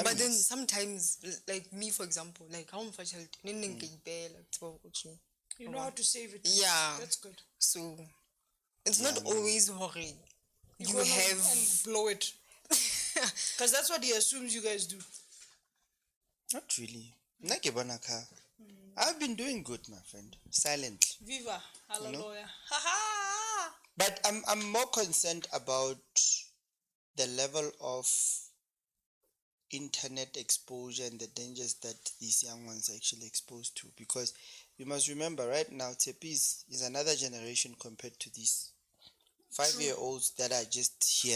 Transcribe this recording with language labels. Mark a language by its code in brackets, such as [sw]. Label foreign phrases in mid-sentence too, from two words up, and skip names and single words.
[en] But then sometimes, like me, for example, like how much You know how to save it. Yeah. That's good. So it's not always hurry. you Go and have blow it. Because that's what he assumes you guys do. Not really. [nso] Nake bona ka. [en] I've been doing good, my friend. Silently. Viva, hallelujah. Ha ha! But I'm more concerned about the level of internet exposure and the dangers that these young ones are actually exposed to. Because you must remember, right now, Tepi is another generation compared to these 5-year-olds that are just here.